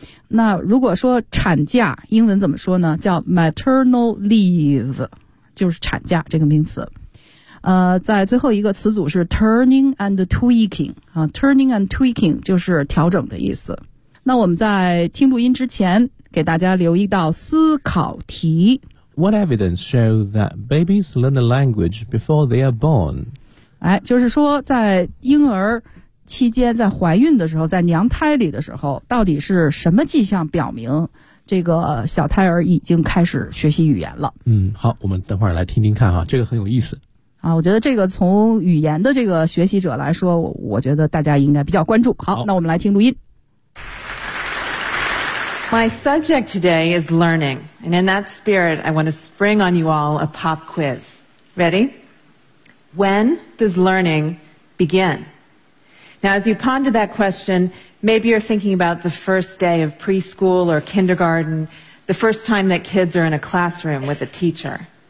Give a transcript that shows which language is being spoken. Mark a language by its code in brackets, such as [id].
[zh] 那如果说产假英文怎么说呢，叫 maternal leave, 就是产假这个名词。在最后一个词组是 [en] turning and tweaking, [zh] 啊 ,turning and tweaking 就是调整的意思。那我们在听录音之前给大家留意到思考题。 [en] What evidence show that babies learn the language before they are born? [zh] 哎，就是说在婴儿期间，在怀孕的时候，在娘胎里的时候，到底是什么迹象表明这个小胎儿已经开始学习语言了？嗯，好，我们等会儿来听听看啊，这个很有意思啊。我觉得这个从语言的这个学习者来说， 我觉得大家应该比较关注。好，那我们来听录音。 [en] My subject today is learning, and in that spirit, I want to spring on you all a pop quiz. Ready? When does learning begin? Now, as you ponder that question, maybe you're thinking about the first day of preschool or kindergarten, the first time that kids are in a classroom with a teacher.